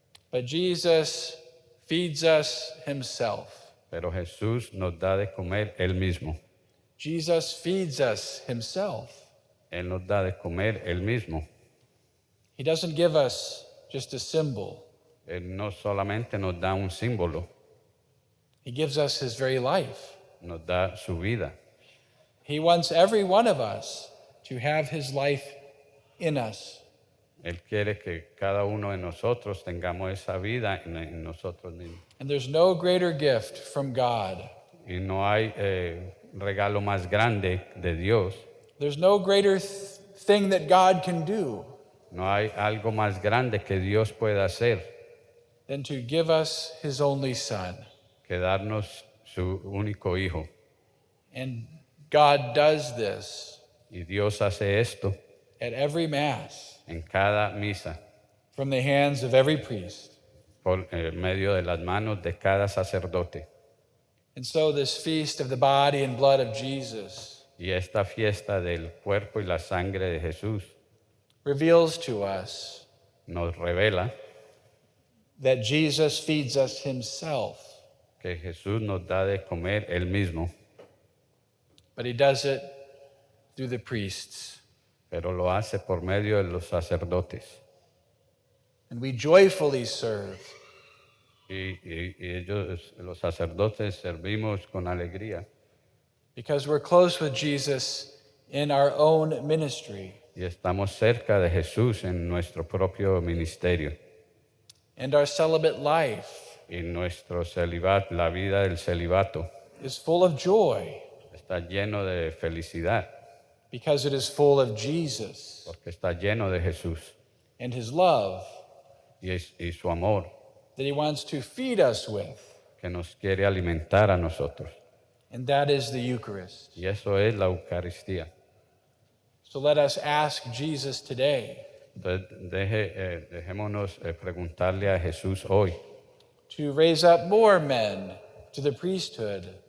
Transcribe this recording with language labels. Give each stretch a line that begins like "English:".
English: But Jesus feeds us himself.
Spanish: pero Jesús nos da de comer Él mismo.
English: Jesus feeds us himself.
Spanish: Él nos da de comer Él mismo.
English: He doesn't give us just a symbol.
Spanish: Él no solamente nos da un símbolo,
English: He gives us his very life.
Spanish: nos da su vida.
English: He wants every one of us to have his life in us.
Spanish: Él quiere que cada uno de nosotros tengamos esa vida en nosotros mismos.
English: And there's no greater gift from God.
Spanish: Y no hay regalo más grande de Dios,
English: There's no greater thing that God can do
Spanish: no hay algo más grande que Dios pueda hacer
English: than to give us his only Son.
Spanish: que darnos su único Hijo.
English: And God does this
Spanish: Y Dios hace esto
English: at every Mass
Spanish: en cada misa,
English: from the hands of every priest.
Spanish: por medio de las manos de cada sacerdote.
English: And so this feast of the body and blood of Jesus
Spanish: Y esta fiesta del cuerpo y la sangre de Jesús
English: reveals to us
Spanish: nos revela
English: that Jesus feeds us himself,
Spanish: que Jesús nos da de comer Él mismo,
English: but he does it through the priests.
Spanish: pero lo hace por medio de los sacerdotes.
English: And we joyfully serve
Spanish: Y ellos, los sacerdotes, servimos con alegría
English: because we're close with Jesus in our own ministry.
Spanish: y estamos cerca de Jesús en nuestro propio ministerio.
English: And our celibate life
Spanish: Y nuestro celibato, la vida del celibato,
English: is full of joy
Spanish: está lleno de felicidad
English: because it is full of Jesus
Spanish: porque está lleno de Jesús
English: and his love
Spanish: y su amor
English: that he wants to feed us with.
Spanish: que nos quiere alimentar a nosotros.
English: And that is the Eucharist.
Spanish: Y eso es la Eucaristía.
English: So let us ask Jesus today
Spanish: Entonces, dejémonos preguntarle a Jesús hoy
English: to raise up more men to the priesthood,